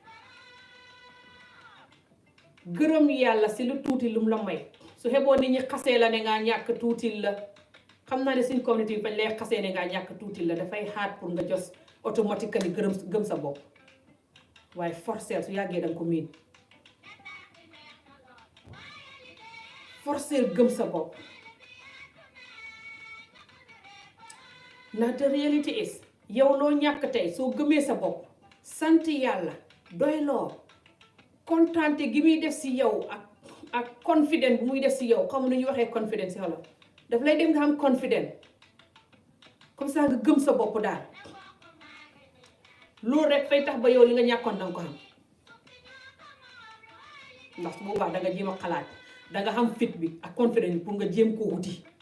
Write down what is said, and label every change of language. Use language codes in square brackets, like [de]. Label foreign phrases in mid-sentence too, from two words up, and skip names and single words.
[wo] gërëm yàlla si lu tuuti lum la may su xeboo nit ñi xasee la ne nga ñàkk tuutil la xam naa ne suñ communauté bi bañ lay xasee ne nga ñàkk tuutil la dafay hard pour nga jos automatiquement gëm sa bopp waaye forceel su yàggee danga ko miin forceel gëm sa bopp ndax [en] the reality is [wo] yow loo ñàkk tey soo gëmee sa bopp sant yàlla doyloo kontaante gi muy def si yow ak confident bu muy def si yow xam nu ñu waxee confident si xolo daf lay dem nga xam confident [fr] comme ça [wo] nga gëm sa bopp daal loolu rek fay tax ba yow li nga ñàkkoon danga ko xam ndax su boobaa danga jéem a xalaat danga xam fit bi ak confident bi pour nga jéem koo wuti